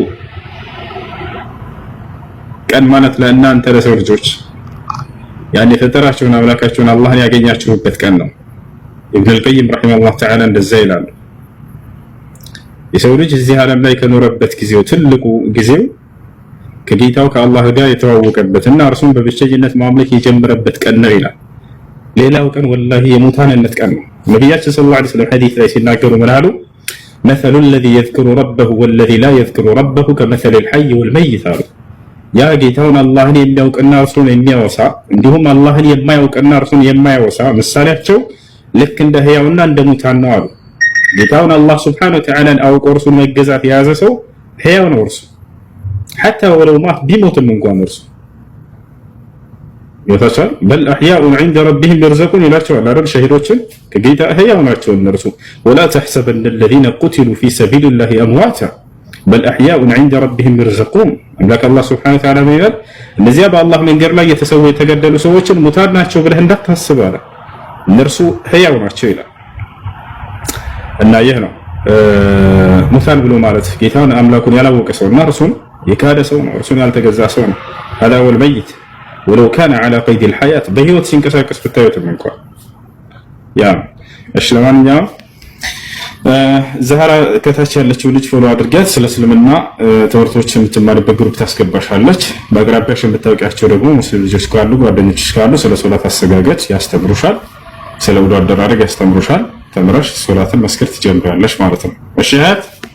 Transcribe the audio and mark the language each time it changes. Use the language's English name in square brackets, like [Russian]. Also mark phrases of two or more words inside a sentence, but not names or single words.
[Amharic] ቀን ማለት ለእናንተ ለሰው ልጆች ያን የፈጠራችሁን አምላካችሁን አላህን ያገኛችሁበት ቀን ነው። ኢብኑል ቀይም [Arabic] رحمه الله تعالى [Amharic] እንደዛ ይላሉ። የሰው ልጅ እዚህ ዓለም ላይ ከኖረበት ጊዜው ትልቁ ጊዜው ከጌታው ከአላህ ጋር የተዋወቀበትና እርሱን በብቸኝነት ማምለክ የጀመረበት ቀን ነው ይላል። ሌላው ቀን ወላሂ የሙታንነት ቀን ነው። ነቢያችን [Arabic] صلى الله عليه وسلم [Amharic] ሐዲስ ላይ ሲናገሩ ምን አሉ? [Arabic] مثل الذي يذكر ربه والذي لا يذكر ربه كمثل الحي والميت [Amharic] አሉ። ያ ጌታውን አላህን የሚያውቅና እርሱን የሚያወሳ እንዲሁም አላህን የማያውቅና እርሱን የማያወሳ ምሳሌያቸው ልክ እንደ ህያውና እንደ ሙታን ነው አሉ። ጌታውን አላህ [Arabic] سبحانه وتعالى [Amharic] አውቆ እርሱን መገዛት የያዘ ሰው ህያው ነው እርሱ [Arabic] حتى ولو [Amharic] ማት ቢሞትም እንኳን እርሱ [Arabic] ይወታቻል بل أحياء عند ربهم يرزقون [Amharic] ይላቸዋል አይደል ሸሂዶችን ከጌታ ህያው ናቸው እነርሱ [Arabic] ولا تحسبن الذين قتلوا في سبيل الله امواتا بل احياء عند ربهم يرزقون [Amharic] አምላክ አላህ [Arabic] سبحانه وتعالى [Amharic] ይላል እነዚያ በአላህ መንገድ ላይ የተሰዉ የተገደሉ ሰዎችን ሙታን ናቸው ብለህ እንዳታስብ አለ እነርሱ ህያው ናቸው ይላል እና ይህ ነው ሙታን ብሎ ማለት ጌታውን አምላኩን ያላወቀ ሰውና እርሱን የካደ ሰው ነው እርሱን ያልተገዛ ሰው ነው [Arabic] هذا هو الميت ولو كان على قيد الحياة [Amharic] በህይወት ሲንቀሳቀስ ብታዩትም እንኳን ያ እሺ ለማንኛውም ዛህራ ከታች ያለችው ልጅ ፎሎ አድርጋት ስለ እስልምና ትምህርቶችን የምትማርበት ግሩፕ ታስገባሻለች በአቅራቢያሽ የምታውቂያቸው ደግሞ ሙስሊም ልጆች ካሉ ጓደኞችሽ ካሉ ስለ ሶላት አሰጋገድ ያስተምሩሻል ስለ ውዱ አደራረግ ያስተምሩሻል ተምረሽ ሶላትን መስከር ትጀምሪያለሽ ማለት ነው እሺ እህት